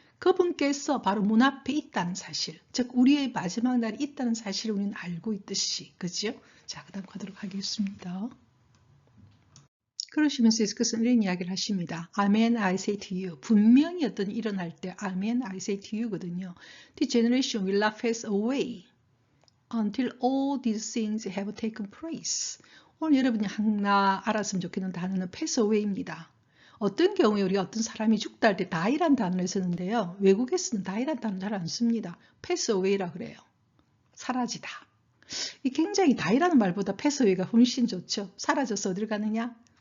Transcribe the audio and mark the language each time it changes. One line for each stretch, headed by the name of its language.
Korean: 그분께서 바로 문 앞에 있다는 사실, 즉 우리의 마지막 날이 있다는 사실을 우리는 알고 있듯이, 그죠? 자, 그 다음 가도록 하겠습니다. 그러시면서 예수께서는 이런 이야기를 하십니다.
English: Amen, I say to you.
Korean: 분명히 어떤 일이 일어날 때
English: Amen, I say to you
Korean: 거든요.
English: The generation will not pass away until all these things have taken place.
Korean: 오늘 여러분이 하나 알았으면 좋겠는 단어는 pass away입니다. 어떤 경우에 우리가 어떤 사람이 죽다 할 때 die란 단어를 쓰는데요. 외국에서는 die란 단어 잘 안 씁니다. pass away라 그래요. 사라지다. 이 굉장히 die라는 말보다 pass away가 훨씬 좋죠. 사라져서 어딜 가느냐?